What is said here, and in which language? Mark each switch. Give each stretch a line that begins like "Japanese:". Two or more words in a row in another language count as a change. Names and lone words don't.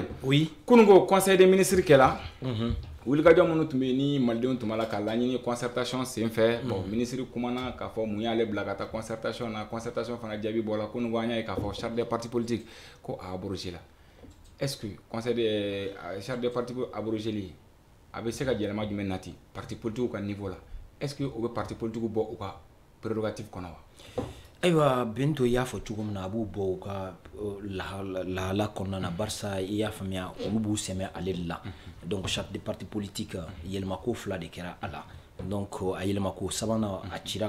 Bambara: oui kununko
French: conseil des ministres
Bambara: kɛla wulikajɔ minnu tun bɛ yen ni malidenw tun b'a la ka laɲini concertation senfɛ
French: bon ministre
Bambara: kumana k'a fɔ mun y'ale bila ka taa concertation na concertation fana jaabi bɔra kununko an y'a ye k'a fɔ
French: charte des partis politiques
Bambara: ko a abrogé la
French: est-ce que conseil des charte des partis abrogé
Bambara: a bɛ se ka yɛlɛma jumɛn nati
French: parti politique
Bambara: ka niveau la
French: est-ce que
Bambara: o bɛ
French: parti politique
Bambara: bɔ u ka prérogative kɔnɔ wa ayiwa Binto i y'a fɔ cogo min na a b'u bɔ u ka lahala kɔnɔna na barisa i y'a faamuya olu b'u sɛmɛ ale de la donc
French: charte de parti politique
Bambara: yɛlɛmako fila de kɛra a la donc a yɛlɛmako sabanan a cira